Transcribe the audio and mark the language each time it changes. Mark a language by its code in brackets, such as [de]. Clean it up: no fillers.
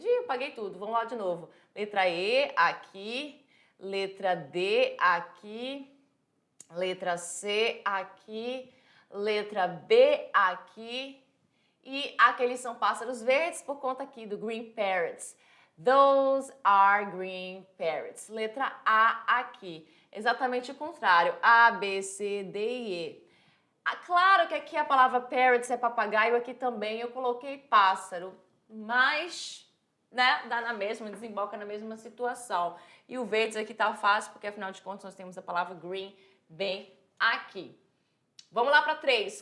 [pt] eu paguei tudo. Vamos lá de novo. Letra E, aqui. Letra D, aqui. Letra C, aqui. Letra B, aqui. E aqueles são pássaros verdes por conta aqui do [en] green parrots. Those are green parrots. [pt] Letra A, aqui. Exatamente o contrário. A, B, C, D e E. Claro que aqui a palavra parrots é papagaio, aqui também eu coloquei pássaro, mas, né, dá na mesma, desemboca na mesma situação. E o verdes aqui tá fácil, porque afinal de contas nós temos a palavra green bem aqui. Vamos lá para 3.